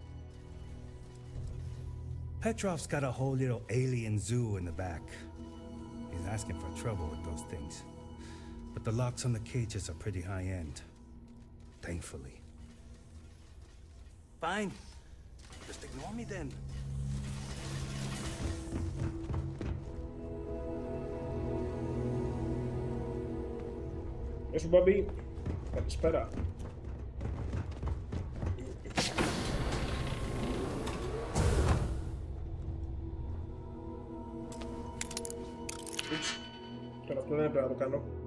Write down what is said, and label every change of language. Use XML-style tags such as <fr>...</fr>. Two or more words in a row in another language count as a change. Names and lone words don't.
<en>Petrov's got a whole little alien zoo in the back. He's asking for trouble with those things. But the locks on the cages are pretty high-end. Thankfully. Fine. Just ignore me then.</en> <el>Γεια σου, Μπάμπη. Καλησπέρα. Τώρα αυτό δεν έπρεπε να το κάνω.</el>